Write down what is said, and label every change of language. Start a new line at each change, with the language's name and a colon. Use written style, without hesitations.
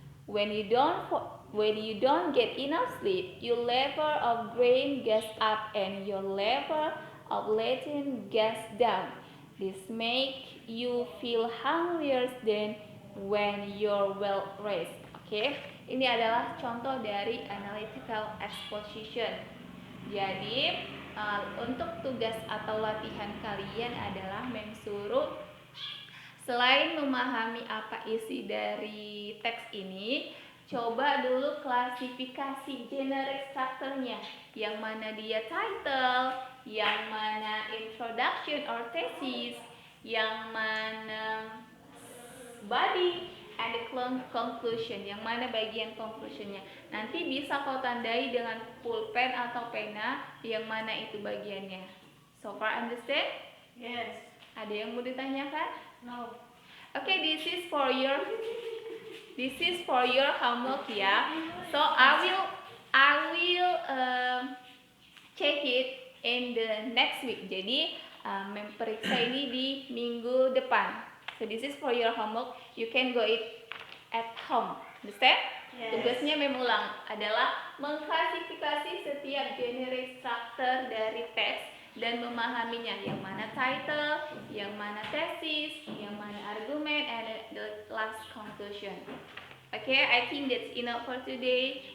English: When you don't get enough sleep, your level of brain gets up and your level of latent gas down. This makes you feel hungrier than when you're well rested.
Indonesian: Oke, ini adalah contoh dari analytical exposition. Jadi untuk tugas atau latihan kalian adalah mensuruh selain memahami apa isi dari teks ini, coba dulu klasifikasi generic structure-nya. Yang mana dia title, yang mana introduction
English: or thesis,
Indonesian: yang mana body,
English: and the conclusion,
Indonesian: yang mana bagian conclusionnya. Nanti bisa kau tandai dengan pulpen atau pena yang mana itu bagiannya.
English: So far understand? Yes.
Indonesian: Ada yang mau ditanyakan?
English: No. Okay, this is for your This is for your homework
Indonesian: ya.
English: So I will check it in the next week.
Indonesian: Jadi memperiksa ini di minggu depan.
English: So this is for your homework. You can go it at home. Understand? Yes.
Indonesian: Tugasnya mengulang adalah mengklasifikasi setiap genre struktur dari teks dan memahaminya, yang mana title, yang mana tesis, yang mana argumen,
English: and the last conclusion. Okay, I think that's enough for today.